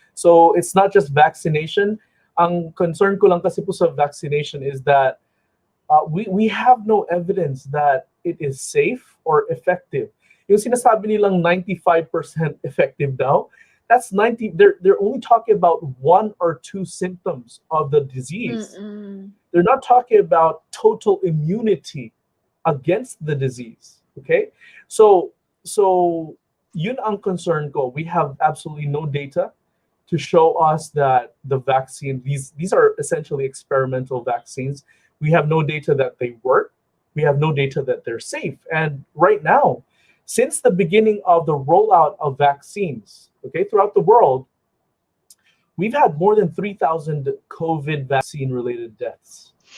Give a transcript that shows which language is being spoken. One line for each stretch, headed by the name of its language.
English: So it's not just vaccination.
Filipino: Ang concern ko lang kasi po sa
English: vaccination is that we have no evidence that it is safe or effective.
Filipino: Yung sinasabi nilang 95% effective daw,
English: that's 90. They're only talking about 1 or 2 symptoms of the disease. They're not talking about total immunity against the disease.
Filipino: Okay, so yun ang concern ko.
English: We have absolutely no data to show us that the vaccine, these are essentially experimental vaccines. We have no data that they work. We have no data that they're safe. And right now, since the beginning of the rollout of vaccines, okay, throughout the world, we've had more than 3,000 COVID vaccine-related deaths.